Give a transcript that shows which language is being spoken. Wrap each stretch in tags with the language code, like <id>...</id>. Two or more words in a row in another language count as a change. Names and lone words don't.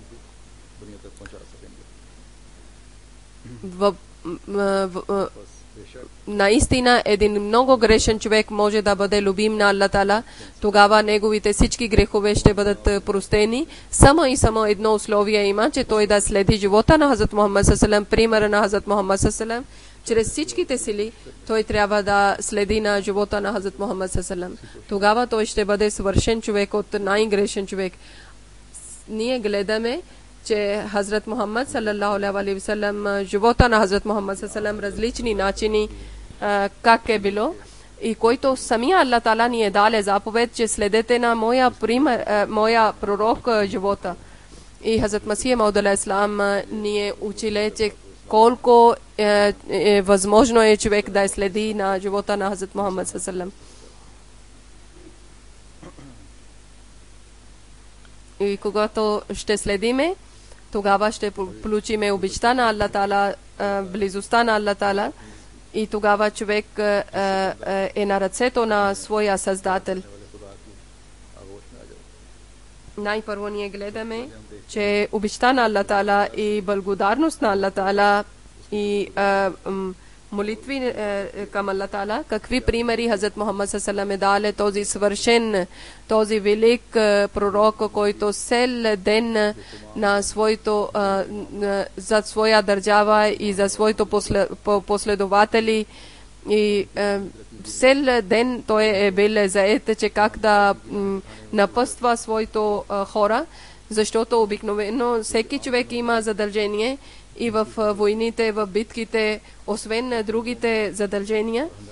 <bg>Наистина един много грешен човек може да бъде любим на Аллах Таала, тогава неговите всички грехове ще бъдат простени. Само и само едно условие има, че той да следи живота на Хазрат Мухаммад</bg> <ar>صلى الله عليه وسلم,</ar> <bg>примера на Хазрат Мухаммад</bg> <ar>صلى الله عليه وسلم.</ar> <bg>Чрез всичките сили той трябва да следи на живота на Хазрат Мухаммад</bg> <ar>صلى الله عليه وسلم.</ar> <bg>Тогава той ще бъде съвършен човек от най-грешен човек. Ние гледаме, че Хазрат Мухаммад</bg> <ar>صلى الله عليه وسلم,</ar> <bg>живота на Хазрат Мухаммад</bg> <ar>صلى الله عليه وسلم,</ar> <bg>различни начини как е било и който самия Аллах Таала ни е дал заповед, че следете на моя пророк живота. И Хазрат Масих Мауд алейхиссалам ни е училе, че колко възможно е човек да следи на живота на Хазрат Мухаммад</bg> <ar>صلى الله عليه وسلم.</ar> <bg>И когато ще следиме, тогава ще получиме обичта на Аллах Таала, близостта на Аллах Таала и тогава човек е на ръцето на своя Създател. Най-първо ние гледаме, че обичта на Аллах Таала и благодарност на Аллах Таала и молитви към Аллах Таала, какви примери Хазрат Мухаммад</bg> <ar>صلى الله عليه وسلم</ar> <bg>даде този свършен, този велик пророк, който цел ден на своето за своя държава и за своето последователи и цел ден той е бил заед, че как да напъства своето хора, защото обикновено всеки човек има задължение и в войните, в битките, освен другите задължения.</bg>